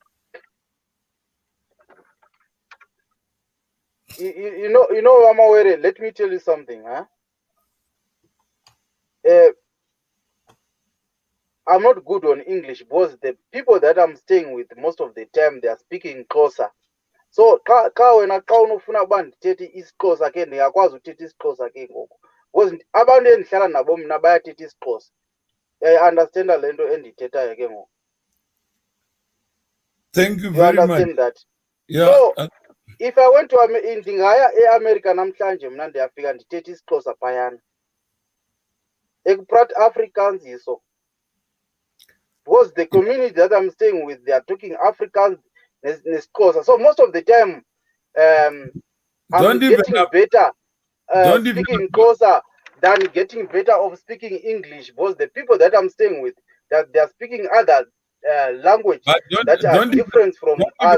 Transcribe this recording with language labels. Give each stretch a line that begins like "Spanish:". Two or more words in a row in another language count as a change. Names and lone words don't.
English: You know, Mawere, let me tell you something, huh? I'm not good on English because the people that I'm staying with most of the time they are speaking closer.
Xhosa: So ka wena ka unofuna uba ndithethe isiXhosa ke ndingakwazi uthetha isiXhosa ke ngoku because abantu endihlala nabo mna bayathetha isiXhosa. Understand le nto endiyithethayo ke ngoku.
English: Thank you You very much. Understand that? Yeah. So if I went to
Xhosa: ndingaya eAmerica namhlanje mna ndiyafika ndithethe isiXhosa phayana.
Afrikaans: Ekprat Afrikaans iso.
English: Because the community that I'm staying with, they are talking Afrikaans, so most of the time, I'm getting better speaking Xhosa than getting better of speaking English, because the people that I'm staying with, that they are speaking other language that are different from us.